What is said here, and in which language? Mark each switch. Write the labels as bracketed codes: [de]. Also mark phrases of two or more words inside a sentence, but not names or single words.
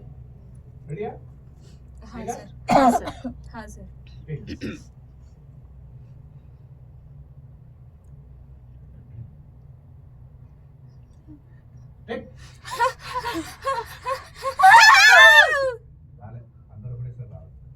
[te] రెడీయా? [hi] हाँ सर. हाँ सर. हाँ सर. [te] రాలే, అందరూ ఒకటేసారి రావాలి.